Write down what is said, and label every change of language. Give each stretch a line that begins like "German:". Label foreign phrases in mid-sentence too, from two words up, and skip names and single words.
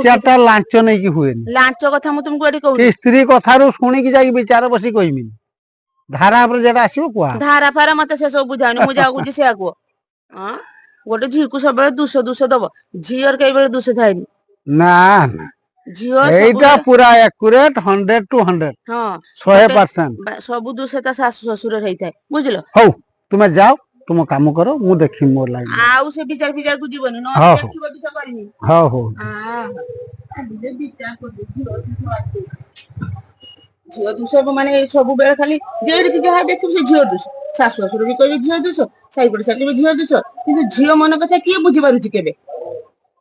Odia: ବିଚାରଟା ଲାଞ୍ଚ ନେଇକି ହୁଏନି ଲାଞ୍ଚ କଥା ମୁଁ ତୁମକୁ ଏଠି କି କହୁନି ସ୍ତ୍ରୀ କଥାରୁ ଶୁଣିକି ଯାଇକି ବିଚାର ବସି କହିବିନି ଧାରା ଉପରେ ଯେଟା ଆସିବ କୁହ ଧାରା ଫାରା ମତେ ସେ ସବୁ ବୁଝାଉନି ମୁଁ ଯାହା କହୁଛି ସେୟା କୁହ ହଁ ଗୋଟେ ଝିଅକୁ ସବୁବେଳେ ଦୁଷ ଦବ ଝିଅର କେଇବେଳେ ଦୁଷ ଥାଏନି ନା ନା ଝିଅ ଏଇଟା ପୁରା ଏକୁରେଟ 100 ଟୁ 100 ହଁ 100% ସବୁ ଦୁଷ ତା ଶାଶୁ ଶ୍ୱଶୁର ହେଇଥାଏ ବୁଝିଲ ହଉ ତୁମେ ଯାଅ ତୁମ କାମ କର ମୁଁ ଦେଖିବି ମୋ ଲାଇନ ଆଉ ସେ ବିଚାର ଫିଚାରକୁ ଯିବନି ନହେଲେ ହଉ ଦେଖିବ କିସ କରିନି ହଉ ହଉ ଝିଅ ଦୁଷ ମାନେ ସବୁବେଳେ ଖାଲି ଯେଠିକି ଯାହା ଦେଖିବୁ ସେ ଝିଅ ଦୁଷ ଶାଶୁ ଶ୍ୱଶୁର ବି କହିବେ ଝିଅ ଦୁଷ ସାଇ ପଡିଶା କହିବେ ଝିଅ ଦୁଷ କିନ୍ତୁ ଝିଅ ମନ କଥା କିଏ ବୁଝିପାରୁଛି କେବେ